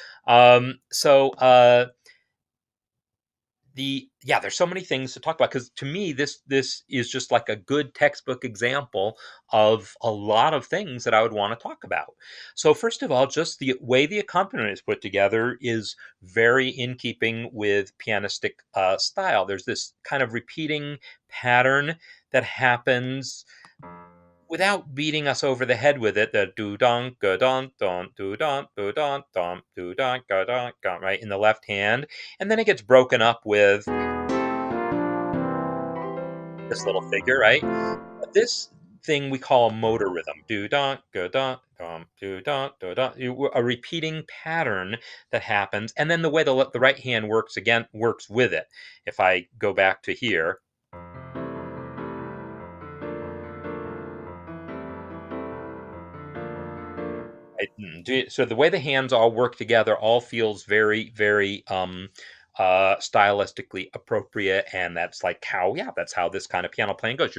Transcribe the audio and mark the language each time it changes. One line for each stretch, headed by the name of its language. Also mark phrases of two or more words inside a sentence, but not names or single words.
English: So, there's so many things to talk about because to me this is just like a good textbook example of a lot of things that I would want to talk about. So first of all, just the way the accompaniment is put together is very in keeping with pianistic style. There's this kind of repeating pattern that happens without beating us over the head with it. The do don ga don don do don do don ga don ga, right, in the left hand, and then it gets broken up with this little figure, right? But this thing we call a motor rhythm. Do don ga don do don do don. A repeating pattern that happens, and then the way the right hand works with it. If I go back to here, so the way the hands all work together all feels very, very stylistically appropriate, and that's how this kind of piano playing goes.